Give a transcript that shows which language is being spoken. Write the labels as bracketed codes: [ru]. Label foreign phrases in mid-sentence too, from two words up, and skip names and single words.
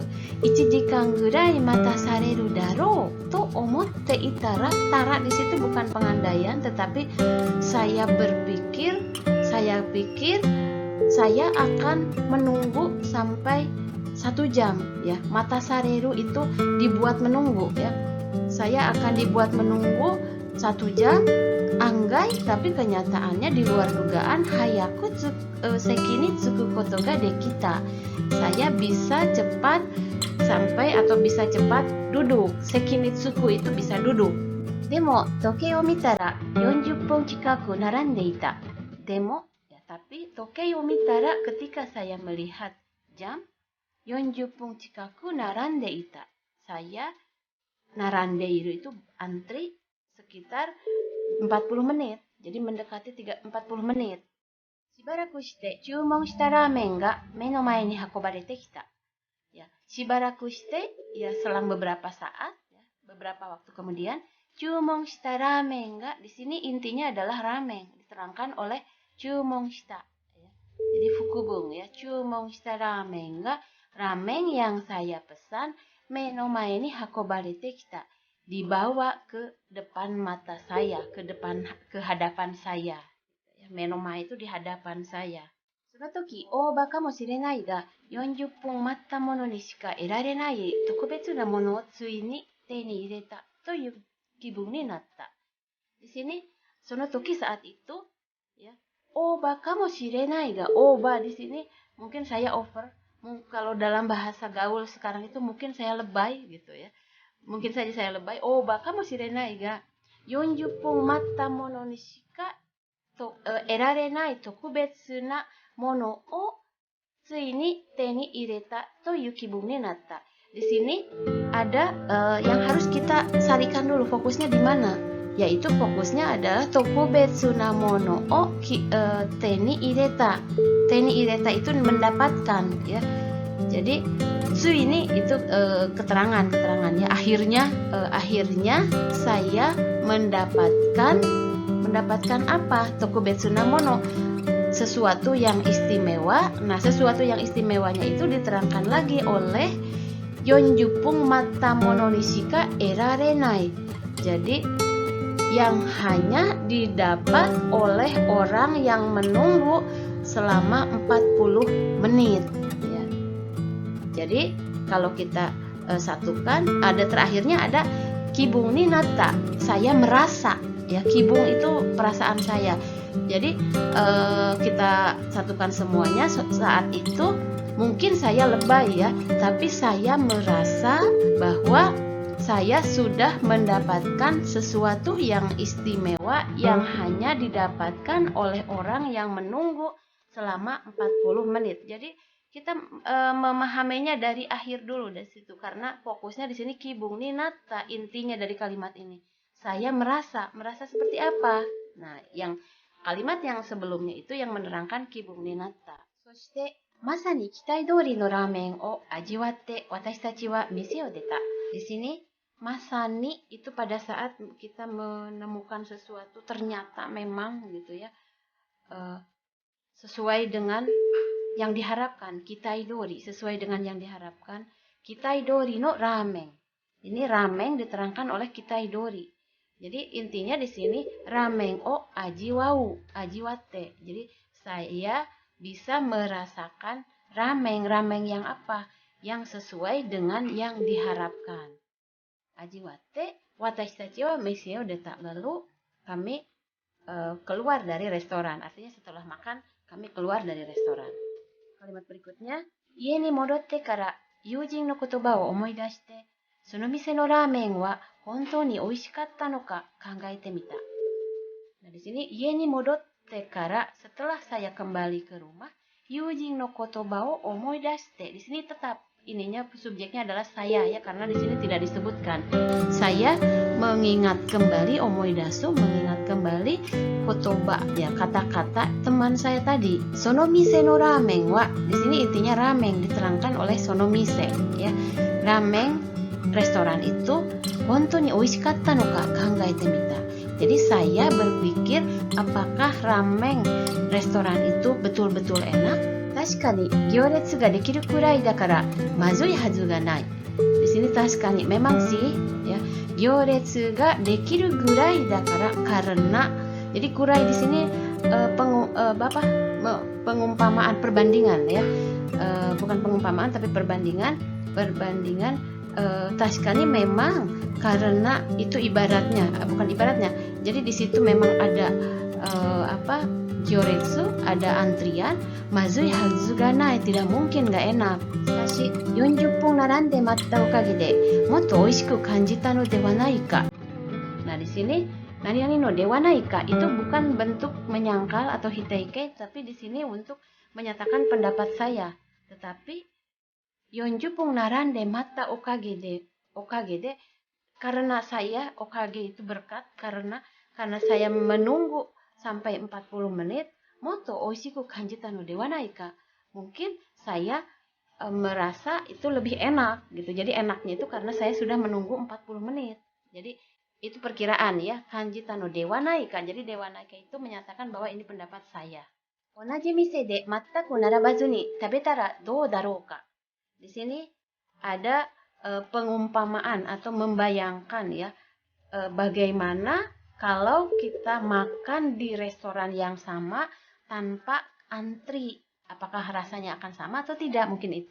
[ja] 1 時間ぐらい待たされるだろうと思っていたら, [id] tara di situ bukan pengandaian, tetapi saya pikir saya akan menunggu sampai 1 jam ya. [ja] 待たされる [id] itu dibuat menunggu ya. Saya akan dibuat menunggu 1 jam, anggai, tapi kenyataannya di luar dugaan, [ja] 早く席に着くことができた. [id] Saya bisa cepat sampai atau bisa cepat duduk. [ja] 席に着く [id] itu bisa duduk. [ja] でも時計を見たら 40分近く並んでいた. Demo ya, tapi 時計を見たら ketika saya melihat jam 40 分近く並んでいた. [id] Saya narandeiru itu antri sekitar 40 menit. Jadi mendekati 40 menit. [ja] しばらくして注文したラーメンが目の前に運ばれてきた. [id] Ya, [ja] しばらくして [id] ya selang beberapa saat ya, beberapa waktu kemudian, [ja] 注文したラーメンが [id] di sini intinya adalah ramen, diterangkan oleh [ja] 注文した [id] ya. Jadi fukubung ya, [ja] 注文したラーメンが, [id] ramen yang saya pesan, [ja] 目の前に運ばれてきた, [id] dibawa ke depan mata saya, ke hadapan saya. Menoma itu di hadapan saya. [ja] その時、オーバーかもしれないが 40分待ったものにしか得られない特別なものをついに手に入れたという気分になった. [id] Di sini, [ja] その時 [id] saat itu, ya, [ja] オーバーかもしれないが, [id] oba di sini mungkin saya over. Kalau dalam bahasa gaul sekarang itu mungkin saya lebay gitu ya. Mungkin saja saya lebay. [ja] オーバーかもしれないが 40分待ったものにしか得られない特別なものをついに手に入れたという気分になった. [id] Di sini ada yang harus kita sarikan dulu, fokusnya di mana? Yaitu fokusnya adalah [ja] 特別なものを手に入れた. 手に入れた [id] itu mendapatkan ya. Jadi tsu ini itu keterangan ya. Akhirnya saya mendapatkan apa? [ja] 特別なもの, [id] sesuatu yang istimewa. Nah, sesuatu yang istimewanya itu diterangkan lagi oleh [ja] 40 分待ったものにしか得られない. [id] Jadi yang hanya didapat oleh orang yang menunggu selama 40 menit ya. Jadi kalau kita satukan, ada terakhirnya ada [ja] 気分になった, [id] saya merasa ya. Kibung itu perasaan saya. Jadi kita satukan semuanya. Saat itu mungkin saya lebay ya, tapi saya merasa bahwa saya sudah mendapatkan sesuatu yang istimewa yang hanya didapatkan oleh orang yang menunggu selama 40 menit. Jadi kita memahaminya dari akhir dulu dari situ, karena fokusnya di sini [ja] 気分になった, [id] intinya dari kalimat ini. Saya merasa seperti apa? Nah, yang kalimat yang sebelumnya itu yang menerangkan [ja] 気分になった. そして、まさに期待通りのラーメンを味わって私たちは店を出た. [id] Di sini masani itu pada saat kita menemukan sesuatu ternyata memang gitu ya, sesuai dengan yang diharapkan. [ja] 期待通り, [id] sesuai dengan yang diharapkan. [ja] 期待通りのラーメン. [id] Ini ramen diterangkan oleh [ja] 期待通り. [id] Jadi intinya di sini [ja] ラーメンを味わって. [id] Jadi saya bisa merasakan ramen yang apa? Yang sesuai dengan yang diharapkan. [ja] 味わって私たちは店を出た. [id] Lalu kami keluar dari restoran. Artinya setelah makan kami keluar dari restoran. Kalimat berikutnya, [ja] 家に戻ってから友人の言葉を思い出して、その店のラーメンは本当に美味しかったのか考えてみた. [id] Nah, di sini [ja] 家に戻ってから, [id] setelah saya kembali ke rumah, [ja] 友人の言葉を思い出して. [id] Di sini tetap ininya subjeknya adalah saya ya, karena di sini tidak disebutkan. Saya mengingat kembali, omoidasu, mengingat kembali kotoba ya, kata-kata teman saya tadi. [ja] その店のラーメンは, [id] di sini intinya ramen diterangkan oleh [ja] その店 [id] ya. Ramen restoran itu [ja] 本当に美味しかったのか考えてみた. [id] Jadi saya berpikir apakah ramen restoran itu betul-betul enak? [ja] 確かに行列ができるくらいだからまずいはずがない。 [id] Di sini [ja] 確かに [id] memang sih ya, [ja] 行列ができるぐらいだから karena. [id] Jadi kurai di sini pengumpamaan perbandingan ya. Bukan pengumpamaan tapi perbandingan taskani memang karena itu ibaratnya bukan ibaratnya. Jadi di situ memang ada gyoretsu, ada antrian, [ja] まずいはずがない, [id] tidak mungkin nggak enak. [ja] Tashi 40分並んで待ったおかげでもっと美味しく感じたのではないか. [id] Nah di sini [ja] なにのではないか [id] itu bukan bentuk menyangkal atau hiteike, tapi di sini untuk menyatakan pendapat saya. Tetapi [ja] 40 分並んで待ったおかげで [id] karena saya okage itu berkat karena saya menunggu sampai 40 menit, [ja] もっと美味しく感じたのではないか. [id] Mungkin saya merasa itu lebih enak gitu. Jadi enaknya itu karena saya sudah menunggu 40 menit. Jadi itu perkiraan ya, [ja] 感じたのではないか. [id] Jadi [ja] ではないか [id] itu menyatakan bahwa ini pendapat saya. [ja] 同じ店で全く並ばずに食べたらどうだろうか. [id] Di sini ada pengumpamaan atau membayangkan ya, bagaimana kalau kita makan di restoran yang sama tanpa antri, apakah rasanya akan sama atau tidak, mungkin itu.